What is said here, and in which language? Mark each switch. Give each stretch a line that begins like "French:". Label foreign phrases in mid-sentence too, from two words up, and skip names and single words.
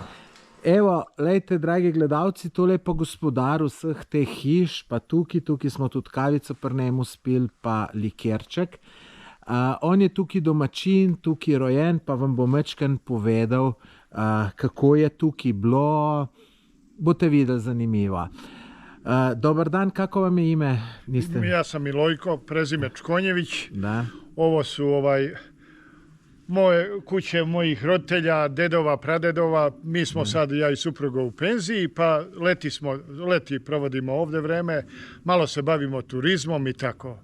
Slovenian: Evo, lejte, dragi gledalci, tole je pa gospodar vseh teh hiš, pa tukaj smo tudi kavico pri njemu spili, pa likerček. On je tukaj domačin, tukaj rojen, pa vam bo mečken povedal, kako je tukaj bilo, boste videli zanimivo.
Serbian: Dobar dan, kako vam je ime? Niste? Ja sam Milojko, prezime Čkonjević. Da. Ovo su moje kuće mojih roditelja, dedova, pradedova. Mi smo sad, ja i supruga, u penziji, pa leti provodimo ovdje vreme, malo se bavimo turizmom i tako.